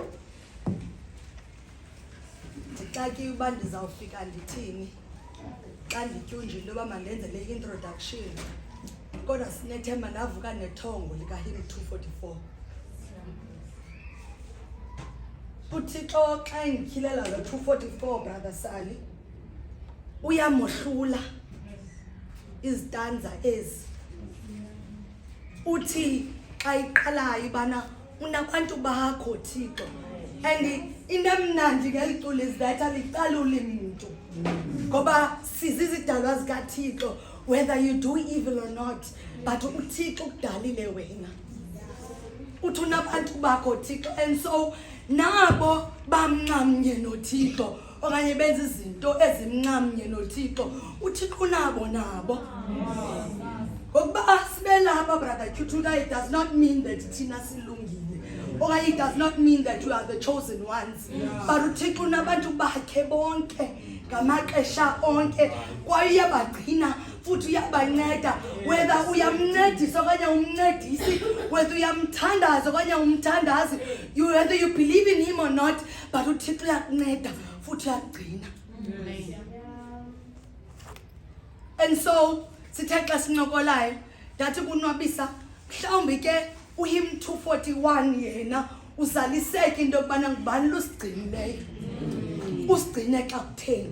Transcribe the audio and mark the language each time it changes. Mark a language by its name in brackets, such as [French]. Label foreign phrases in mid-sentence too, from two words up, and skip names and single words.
[Xhosa] ndixaki uba ndizawufika ndithini xa ndityunjile uba mandenze le introduction kodwa sinethemba ndavuka nethongo lika-hymn 244 uthixo xa engikhilela lo 244 brother Sally uyamohlula izitanza ezi uthi xa iqalayo ibana unabantu bakho Thixo and into emnandi ngeliculo [English] is that [Xhosa] aliqaluli muntu ngoba sizizidalwa zikaThixo [English] whether you do evil or not but [Xhosa] uThixo ukudalile wena uthi unabantu bakho Thixo [English] and so [Xhosa] nabo bamncamnye noThixo okanye benza izinto ezimncamnye noThixo uThixo nabo ngokuba sibelapha brother Kyutuka, [English] it does not mean that [Xhosa] thina silungile okanye [English] it does not mean that you are the chosen ones but [Xhosa] uThixo unabantu bakhe bonke ngamaxesha onke kwaye uyabagcina futhi uyabanceda whether uyamncedisa okanye umncedisi whether uyamthandaza okanye umthandazi [English] whether you believe in him or not but [Xhosa] uThixo uyakunceda futhi uyagcina. [English] And so [Xhosa] sithe xa sinqokolayo ndathi kunwabisa mhlawumbi ke uHymn 241 yena uzaliseke into yokubana ngubani lusigcinileyo usigcine xa kutheni.